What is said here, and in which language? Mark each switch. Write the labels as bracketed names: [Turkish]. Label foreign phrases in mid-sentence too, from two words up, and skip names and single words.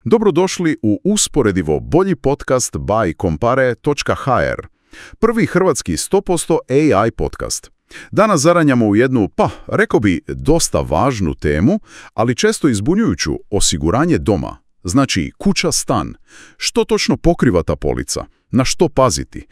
[Croatian] Dobrodošli u usporedivo bolji podcast by Compare.hr, prvi hrvatski 100% AI podcast. Danas zaranjamo u jednu, rekao bi, dosta važnu temu, ali često izbunjujuću, osiguranje doma. Znači, kuća-stan. Što točno pokriva ta polica? Na što paziti?